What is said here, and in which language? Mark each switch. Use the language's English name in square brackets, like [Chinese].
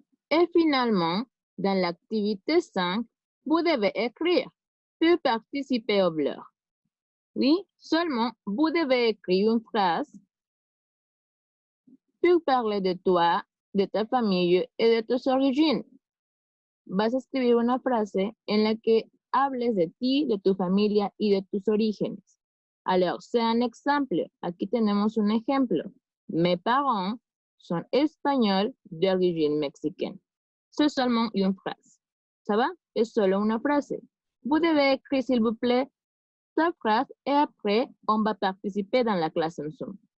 [French] Et finalement, dans l'activité 5, vous devez écrire pour participer au blur. Oui, seulement vous devez écrire une phrase pour parler de toi, de ta famille et de tus origines. [Spanish] Vas a escribir una frase en la que hables de ti, de tu familia y de tus orígenes. [French] Alors, c'est un exemple. [Spanish] Aquí tenemos un ejemplo. [French] Mes parents sont espagnols d'origine mexicaine. C'est seulement une phrase. Ça va? [Spanish] Es solo una frase. [French] Vous devez écrire, s'il vous plaît, ta phrase et après, on va participer dans la classe en Zoom.